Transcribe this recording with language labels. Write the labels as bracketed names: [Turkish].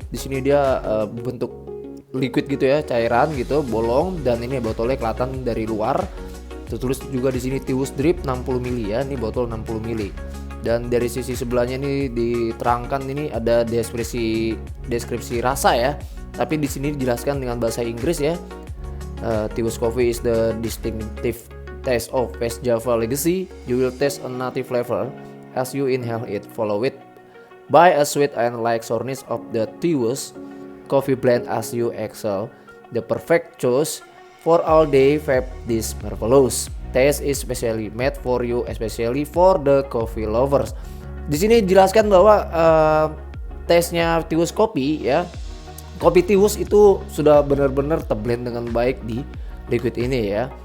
[Indonesian] Di sini dia bentuk liquid gitu ya, cairan gitu, bolong, dan ini botolnya kelihatan dari luar. Tertulis juga di sini Tiwus Drip 60 ml ya, ini botol 60 ml. Dan dari sisi sebelahnya ini diterangkan, ini ada deskripsi rasa ya. Tapi di sini dijelaskan dengan bahasa Inggris ya. [English] Tiwus Coffee is the distinctive taste of West Java legacy. You will taste a native flavor as you inhale it. Follow it by a sweet and light sourness of the Tiwus coffee blend as you exhale. The perfect choice for all day vape this marvelous taste is specially made for you, especially for the coffee lovers. [Indonesian] Di sini dijelaskan bahwa taste-nya Tiwus kopi ya. Kopi Tiwus itu sudah benar-benar terblend dengan baik di liquid ini ya.